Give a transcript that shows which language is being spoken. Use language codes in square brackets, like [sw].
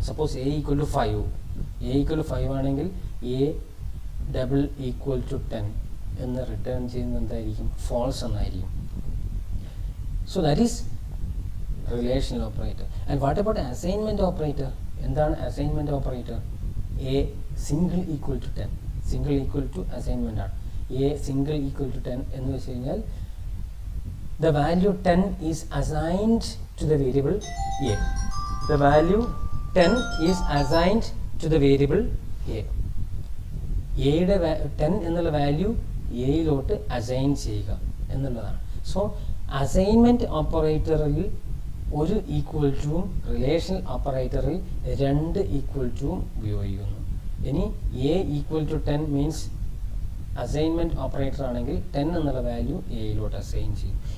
[ml] Suppose A equal to 5, A equal to 5 ആണെങ്കിൽ A double equal to 10 എന്ന് return ചെയ്യുന്നത് എന്തായിരിക്കും? ഫോൾസ് എന്നായിരിക്കും. [en] So that is relational operator. And what about assignment operator? [ml] എന്താണ് assignment operator? A single equal to 10, single equal to assignment ആണ്. A single equal to 10 എന്ന് വെച്ച് കഴിഞ്ഞാൽ [en] the value 10 is assigned to the variable a. The value 10 is assigned to the variable a. [ml] എയുടെ 10 എന്നുള്ള value എയിലോട്ട് assign ചെയ്യുക എന്നുള്ളതാണ്. So assignment ഓപ്പറേറ്ററിൽ ഒരു equal ടുവും റിലേഷണൽ ഓപ്പറേറ്ററിൽ 2 ഈക്വൽ ടുവും ഉപയോഗിക്കുന്നു. ഇനി A equal to 10 means assignment operator ആണെങ്കിൽ 10 എന്നുള്ള വാല്യൂ എയിലോട്ട് അസൈൻ ചെയ്യും.